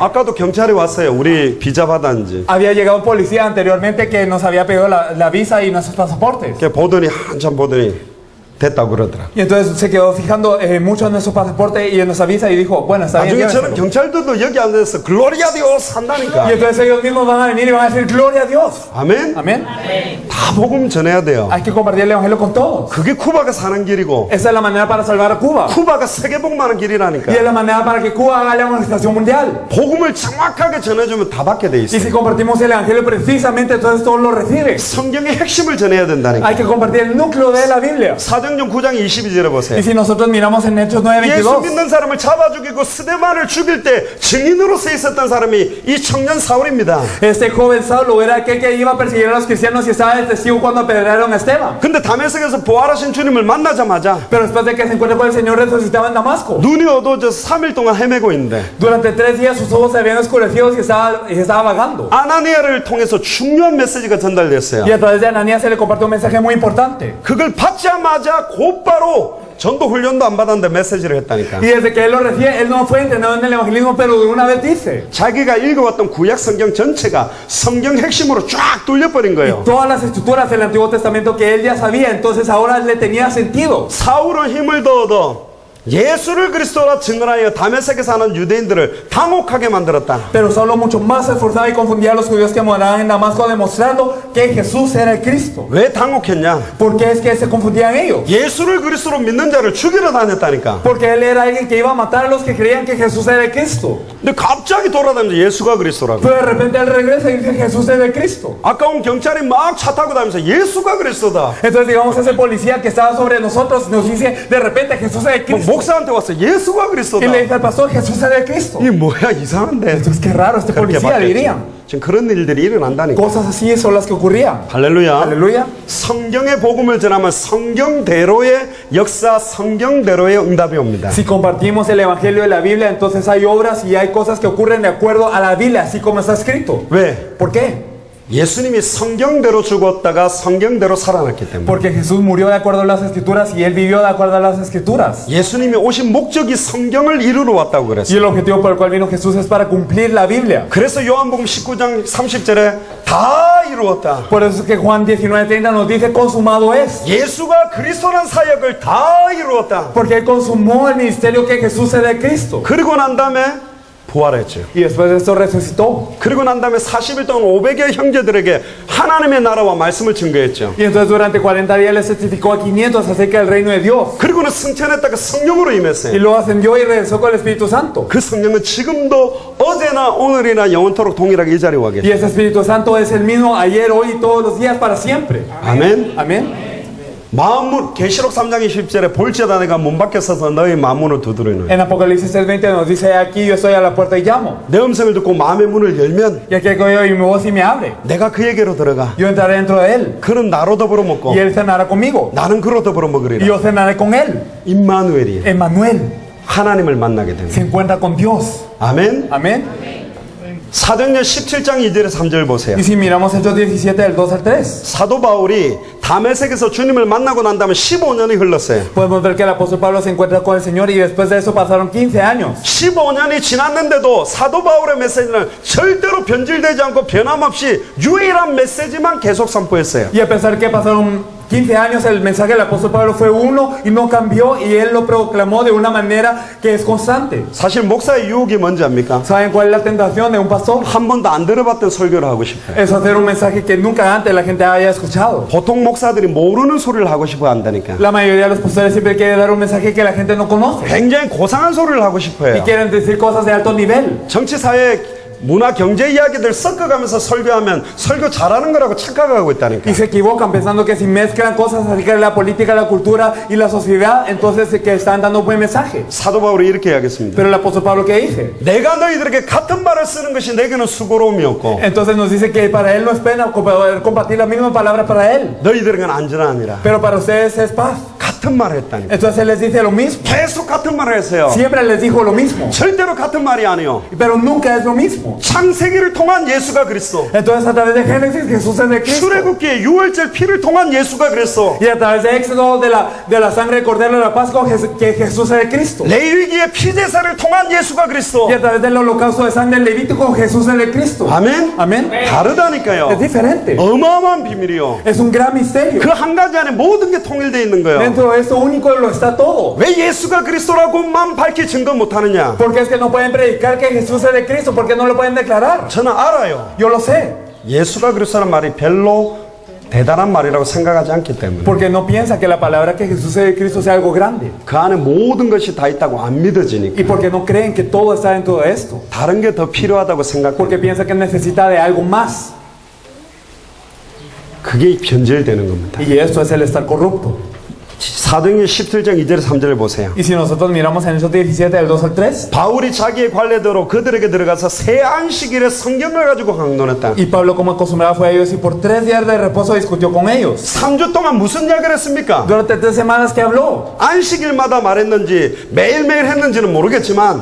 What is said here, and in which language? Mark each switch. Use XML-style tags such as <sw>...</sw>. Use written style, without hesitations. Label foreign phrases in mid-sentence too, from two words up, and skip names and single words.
<ko>아까도 경찰이 왔어요. 우리 비자 받았는지.</ko> <es>Había llegado un policía anteriormente que nos había pedido la visa y nuestros pasaportes.</es> <ko>보더니 한참 보더니 됐다고 그러더라.</ko> <es>Y entonces se quedó fijando mucho en nuestro pasaporte y en nuestra visa y dijo, bueno, está bien.</es> <ko>나중에 저는 경찰들도 여기 앉아서</ko> <es>gloria Dios</es> <ko>한다니까.</ko> <es>Y entonces ellos mismos van a venir y van a decir, gloria a Dios.</es> <ko>아멘.</ko> <es>Amén.</es> <ko>다 복음 전해야 돼요.</ko> <es>Hay que compartir el evangelio con todos.</es> <ko>그게 쿠바가 사는 길이고</ko> <es>Esa es la manera para salvar a Cuba.</es> <ko>쿠바가 세계 복음하는</ko> <es>Y es</es> <ko>길이라니까.</ko> <es>la manera para que Cuba haga la evangelización mundial.</es> <ko>복음을 정확하게 전해주면 다 받게 돼</ko> <es>Y si</es> <ko>있어요.</ko> <es>compartimos el evangelio precisamente, entonces todos lo reciben.</es> <ko>성경의 핵심을 전해야 된다니까.</ko> <es>Hay que compartir el núcleo de la Biblia.</es> <ko>사도행전 9장 22절에 보세요.</ko> <es>Y si nosotros miramos en Hechos</es> <ko>예수</ko> <es>9:22,</es> <ko>믿는 사람을 잡아 죽이고 스데반을 죽일 때 증인으로서 있었던 사람이 이 청년 사울입니다.</ko> <es>este joven Saulo era aquel que iba a perseguir a los cristianos y estaba de testigo cuando apedrearon a Esteban.</es> <ko>근데 다메섹에서 부활하신 주님을 만나자마자</ko> <es>Pero después de que se encuentra con el Señor resucitado en Damasco,</es> <ko>눈이 어두워져서 3일 동안 헤매고 있는데</ko> <es>durante 3 días sus ojos se habían oscurecido y estaba vagando.</es> <ko>아나니아를 통해서 중요한 메시지가 전달됐어요.</ko> <es>Y a través de Ananías se le compartió un mensaje muy importante.</es> <ko>그걸 받자마자 곧바로 전도 훈련도 안 받았는데 메시지를 했다니까.</ko> <es>Y desde que él lo recibe, él no fue entrenado en el evangelismo, pero de una vez dice,</es> <ko>자기가 읽어왔던 구약 성경 전체가 성경 핵심으로 쫙 뚫려버린 거예요.</ko> <es>todas las escrituras del Antiguo Testamento que él ya sabía, entonces ahora le tenía sentido.</es> <ko>사울은 힘을 더 얻어 예수를 그리스도라 증언하여 다메섹에 사는 유대인들을 당혹하게 만들었다.</ko> <es>Pero Saulo mucho más se esforzaba y confundía a los judíos que moraban en Damasco, demostrando que Jesús era el Cristo.</es> <ko>왜 당혹했냐?</ko> <es>¿Por qué es que se confundían ellos?</es> <ko>예수를 그리스도로 믿는 자를 죽이러 다녔다니까.</ko> <es>Porque él era alguien que iba a matar a los que creían que Jesús era el Cristo.</es> <ko>근데 갑자기 돌아다니면서 예수가 그리스도라고.</ko> <es>Pero de repente él regresa y dice que Jesús es el Cristo.</es> <ko>아까 온 경찰이 막 차 타고 다니면서 예수가 그리스도다.</ko> <es>Entonces digamos ese policía que estaba sobre nosotros nos dice de repente Jesús es el Cristo.</es> <ko>목사한테 왔어. 예수가 그리스도다.</ko> <es>Y le dice al pastor, Jesús es el Cristo.</es> <ko>이 뭐야 이상한데.</ko> <es>Entonces qué raro este</es> <ko>그렇게</ko> <es>policía,</es> <ko>바뀌었지.</ko> <es>dirían.</es> <ko>지금 그런 일들이 일어난다니까.</ko> <es>Cosas así son las que ocurrían.</es> <ko>할렐루야.</ko> <es>Aleluya.</es> <ko>성경의 복음을 전하면 성경대로의 역사, 성경대로의 응답이 옵니다.</ko> <es>Si compartimos el evangelio de la Biblia, entonces hay obras y hay cosas que ocurren de acuerdo a la Biblia, así como está escrito.</es> <ko>왜?</ko> <es>¿Por qué?</es> <ko>예수님이 성경대로 죽었다가 성경대로 살아났기 때문에.</ko> <es>Porque Jesús murió de acuerdo a las escrituras y él vivió de acuerdo a las escrituras.</es> <ko>예수님이 오신 목적이 성경을 이루러 왔다고</ko> <es>Y</es> <ko>그랬어요.</ko> <es>el objetivo por el cual vino Jesús es para cumplir la Biblia.</es> <ko>그래서 요한복음 19장 30절에 다 이루었다.</ko> <es>Por eso es que Juan 19:30 nos dice consumado es.</es> <ko>예수가 그리스도란 사역을 다 이루었다.</ko> <es>Porque él consumó el ministerio que Jesús es de Cristo.</es> <ko>그리고 난 다음에 부활했죠.</ko> <es>Y después de esto resucitó.</es> <ko>그리고 난 다음에 40일 동안 500의 형제들에게 하나님의 나라와 말씀을 증거했죠.</ko> <es>Y entonces durante 40 días le certificó a 500 acerca del reino de Dios.</es> <ko>그리고는 승천했다가 성령으로</ko> <es>Y</es> <ko>임했어요.</ko> <es>luego ascendió y regresó con el Espíritu Santo.</es> <ko>그 성령은 지금도 어제나 오늘이나 영원토록 동일하게 이 자리에 와</ko> <es>Y</es> <ko>계세요.</ko> <es>ese Espíritu Santo es el mismo ayer, hoy y todos los días para siempre.</es> <ko>아멘.</ko> <es>Amén.</es> <ko>마음문 계시록 3장 20절에 볼지어다 내가 문 밖에 서서 너희 마음문을 두드리노니</ko> <es>En Apocalipsis 3:20 nos dice, aquí yo estoy a la puerta y llamo.</es> <ko>내 음성을 듣고 ma음의 문을 열면</ko> <es>Y aquel que oye mi voz y me abre,</es> <ko>내가 그에게로 들어가</ko> <es>yo entraré dentro de él.</es> <ko>그는 나로 더불어 먹고</ko> <es>Y él cenará conmigo.</es> <ko>나는 그로 더불어</ko> <es>Y</es> <ko>먹으리라.</ko> <es>yo cenaré con él.</es> <ko>임마누엘이</ko> <es>Emmanuel</es> <ko>하나님을 만나게 됩니다.</ko> <es>se encuentra con Dios.</es> <ko>아멘.</ko> <es>Amén.</es> <ko>사도행전 17장 2절에 3절 보세요.</ko> <es>Y si miramos Hechos 17 del 2 al 3,</es> <ko>사도 바울이 다메섹에서 주님을 만나고 난 다음에 15년이 흘렀어요.</ko> <es>podemos ver que el apóstol Pablo se encuentra con el Señor y después de eso pasaron 15 años.</es> <ko>15년이 지났는데도 사도 바울의 메시지는 절대로 변질되지 않고 변함없이 유일한 메시지만 계속 선포했어요.</ko> <es>Y a pesar que pasaron 15 años, el mensaje del apóstol Pablo fue uno y no cambió, y él lo proclamó de una manera que es constante.</es> <ko>사실 목사의 유혹이 뭔지 압니까?</ko> <es>¿Saben cuál es la tentación de un pastor?</es> <ko>한 번도 안 들어봤던 설교를 하고 싶어요.</ko> <es>Es hacer un mensaje que nunca antes la gente haya escuchado.</es> <ko>보통 목사들이 모르는 소리를 하고 싶어 한다니까.</ko> <es>La mayoría de los pastores siempre quieren dar un mensaje que la gente no conoce.</es> <ko>굉장히 고상한 소리를 하고 싶어요.</ko> <es>Y quieren decir cosas de alto nivel.</es> <ko>정치, 사회, 문화, 경제 이야기들 섞어가면서 설교하면 설교 잘하는 거라고 착각하고 있다니까.</ko> <es>Y se equivocan pensando que si mezclan cosas acerca de la política, la cultura y la sociedad, entonces que están dando un buen mensaje.</es> <ko>사도 바울이 이렇게 이야기했습니다.</ko> <es>Pero el apóstol Pablo, ¿qué dice?</es> <ko>내가 너희들에게 같은 말을 쓰는 것이 내게는 수고로움이었고</ko> <es>Entonces nos dice que para él no es pena poder compartir la misma palabra para él,</es> <ko>너희들에게는 안전함이라.</ko> <es>pero para ustedes es paz.</es> <ko>같은 말을 했다니까.</ko> <es>Entonces él les dice lo mismo.</es> <ko>계속 같은 말을 했어요.</ko> <es>Siempre les dijo lo mismo,</es> <ko>절대로 같은 말이 아니요.</ko> <es>pero nunca es lo mismo. mismo.</es> <ko>창세기를 통한 예수가 그리스도,</ko> <es>Entonces a través de Génesis Jesús es de Cristo.</es> <ko>출애굽기의 유월절 피를 통한 예수가 그리스도,</ko> <es>Y a través de Éxodo de la sangre del Cordero de la Pascua que Jesús es de Cristo.</es> <ko>레위기의 피제사를 통한 예수가 그리스도.</ko> <es>Y a través del holocausto de sangre levítico Jesús es de Cristo.</es> <ko>아멘.</ko> <es>Amén.</es> <ko>다르다니까요.</ko> <es>Es diferente.</es> <ko>어마어마한 비밀이요.</ko> <es>Es un gran misterio.</es> <ko>그 한 가지 안에 모든 게 통일되어 있는 거예요.</ko> <es>Dentro de esto único lo está todo.</es> <ko>왜 예수가 그리스도라고만 밝히 증거 못하느냐?</ko> <es>Porque es que no pueden predicar que Jesús es de Cristo, porque no lo pueden declarar.</es> <ko>저는 알아요.</ko> <es>Yo lo sé.</es> <ko>예수가 그리스도라는 말이 별로 대단한 말이라고 생각하지 않기 때문에.</ko> <es>Porque no piensa que la palabra que Jesús es de Cristo sea algo grande.</es> <ko>그 안에 모든 것이 다 있다고 안 믿어지니까.</ko> <es>Y porque no creen que todo está dentro de esto.</es> <ko>다른 게 더 필요하다고 생각해요.</ko> <es>Porque piensa que necesita de algo más.</es> <ko>그게 변절되는 겁니다.</ko> <es>Y esto es el estar corrupto.</es> <ko>사도행전 17장 2절 3절을 보세요.</ko> <es>Y si nosotros miramos en Hechos 17 del 2 al 3.</es> <ko>바울이 자기의 관례대로 그들에게 들어가서 새 안식일에 성경을 가지고 강론했다.</ko> <es>Y Pablo como acostumbrado fue a ellos y por 3 días de reposo discutió con ellos.</es> <ko>3주 동안 무슨 이야기를 했습니까?</ko> <es>Durante 3 semanas que habló.</es> <ko>안식일마다 말했는지 매일매일 했는지는 모르겠지만</ko>